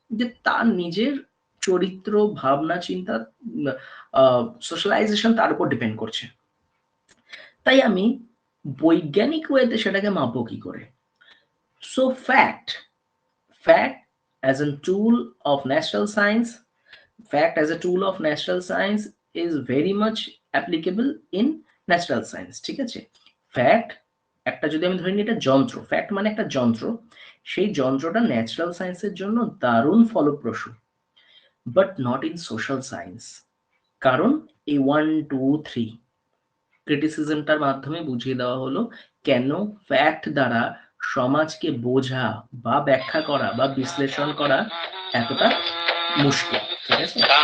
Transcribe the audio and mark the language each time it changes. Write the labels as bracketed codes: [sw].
[bn] যে তার নিজের চরিত্র ভাবনা চিন্তা সোশ্যালাইজেশন তার উপর ডিপেন্ড করছে। তাই আমি বৈজ্ঞানিক ওয়েতে সেটাকে মাপবো কি করে? [en] so fact as a tool of natural science, fact as a tool of natural science is very much applicable in natural science, [bn] ঠিক আছে? ফ্যাক্ট একটা যদি আমি ধরে নিই এটা যন্ত্র, ফ্যাক্ট মানে একটা যন্ত্র, সেই যন্ত্রটা ন্যাচারাল সায়েন্সের জন্য দারুণ ফলপ্রসূ, [en] But not in social science. [bn] কারণ এই 1 2 3 ক্রিটিসিজমটার মাধ্যমে বুঝিয়ে দেওয়া হলো কেন ফ্যাক্ট দ্বারা সমাজকে বোঝা বা ব্যাখ্যা করা বা বিশ্লেষণ করা এতটা মুশকিল, ঠিক আছে?